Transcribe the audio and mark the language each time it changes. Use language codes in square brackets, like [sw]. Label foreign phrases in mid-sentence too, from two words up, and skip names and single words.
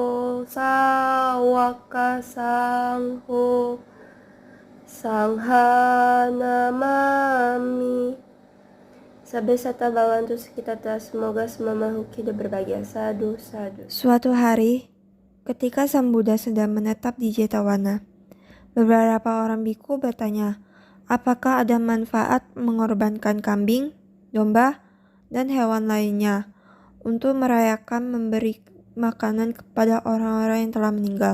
[pi] sawaka sangho Sangha namami. Sabesata bawantu sekitar [id] semoga semua makhluk hidup berbahagia. [pi] Sadu, sadu. [id] Suatu hari, ketika Sang Buddha sedang menetap di Jetawana, beberapa orang biku bertanya, apakah ada manfaat mengorbankan kambing, domba, dan hewan lainnya untuk merayakan memberi makanan kepada orang-orang yang telah meninggal?